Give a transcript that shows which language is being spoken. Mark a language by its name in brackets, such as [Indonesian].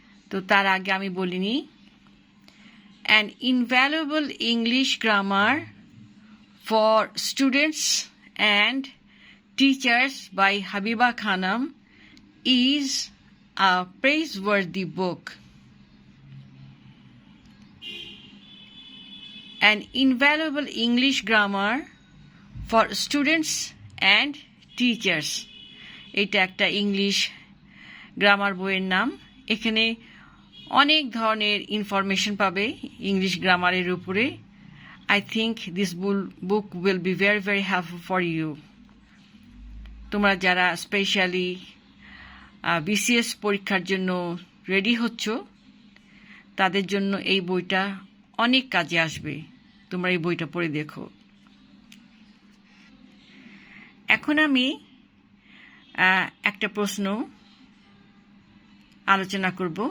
[Bangla] তো তার আগে আমি বলিনি, [English] An invaluable English grammar for students and teachers by Habiba Khanam is a praiseworthy book. An invaluable English grammar for students and teachers. [Bangla] এটা একটা ইংলিশ গ্রামার বইয়ের নাম। এখানে অনেক ধরনের ইনফরমেশন পাবে ইংলিশ গ্রামারের উপরে। [English] I think this book will be very, very helpful for you. [Bangla] তোমরা যারা স্পেশালি বিসিএস পরীক্ষার জন্য রেডি হচ্ছ, তাদের জন্য এই বইটা অনেক কাজে আসবে। তোমরা এই বইটা পড়ে দেখো। এখন আমি একটা প্রশ্ন আলোচনা করব।